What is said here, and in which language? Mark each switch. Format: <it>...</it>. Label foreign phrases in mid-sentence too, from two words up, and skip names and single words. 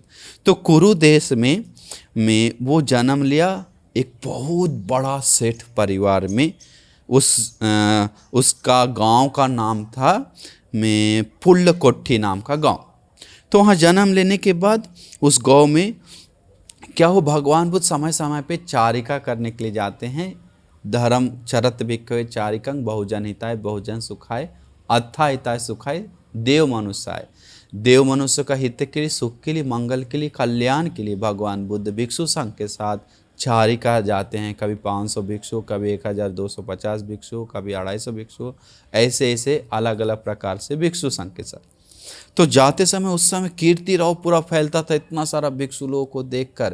<hi>तो कुरु देश में वो जन्म लिया, एक बहुत बड़ा सेठ परिवार में। उसका गांव का नाम था पुल्लकोट्ठी नाम का गांव। तो वहाँ जन्म लेने के बाद उस गांव में क्या हो, भगवान बुद्ध समय समय पे चारिका करने के लिए जाते हैं।</hi> <pi>धर्म चरत भिक्खवे चारिकं बहुजन हिताय बहुजन सुखाय अत्था हिताय सुखाय देव मनुष्याय।</pi> <hi>देव मनुष्य का हित के लिए, सुख के लिए, मंगल के लिए, कल्याण के लिए भगवान बुद्ध भिक्षु संघ के साथ चारिका जाते हैं। कभी 500 भिक्षु, कभी 1,250 भिक्षु, कभी 250 भिक्षु, ऐसे ऐसे अलग अलग प्रकार से भिक्षु संघ के साथ। तो जाते समय उस समय कीर्ति राव पूरा फैलता था, इतना सारा भिक्षु लोगों को देखकर।</hi>